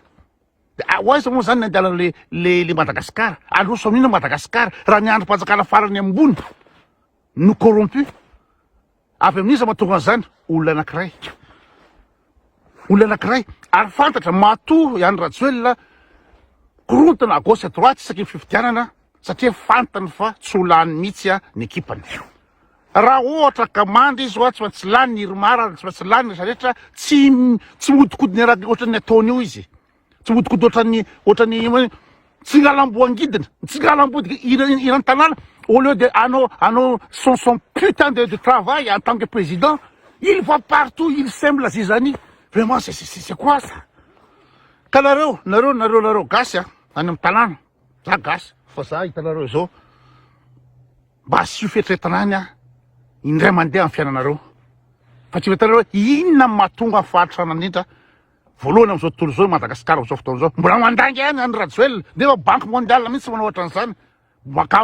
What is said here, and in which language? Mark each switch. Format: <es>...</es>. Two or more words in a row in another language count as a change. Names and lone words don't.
<mg>De hoaiza moa zany ny andialana le Madagasikara, androso amin'ina Madagasikara raha ny androm-panjakana farany ambony no corrompu. Avy amin'iza mahatonga an'izany olona anankiray ary fantatra matoa andro Rajoelina korontana</mg> <fr>à gauche à droite</fr> <mg>isaky ny fifidianana satria fantany fa tsy ho lany mihitsy ny ekipany. Raha ohatra ka mandry izy tsy maintsy lany ny Irmara, tsy maintsy lany rehetrarehetra, tsy modikodiny araky ohatran'ny ataony io izy, tsy modikody ohatran'ny tsingalamboangidina irany tanàna</mg> <fr>au lieu de</fr> <mg>anao</mg> <fr>son putain de travail en tant que président, il va partout, il sème la zizanie. Vraiment c'est quoi ça?</fr> <mg>Ka nareo gasy any amin'ny tanàna za gasy fa za hitanareo zao mba sy io fietretana any indray mandeha amin'ny fiainanareo fa tsy hitanareo inona mahatonga faharitra nanindra voalohany am'izao tontolo zao Madagasikara am'izao fotoana zao mbola mandangy any any Rajoelina de efa</mg> <fr>banque mondiale</fr> <mg>mihitsy manao ohatran'izany maka</mg>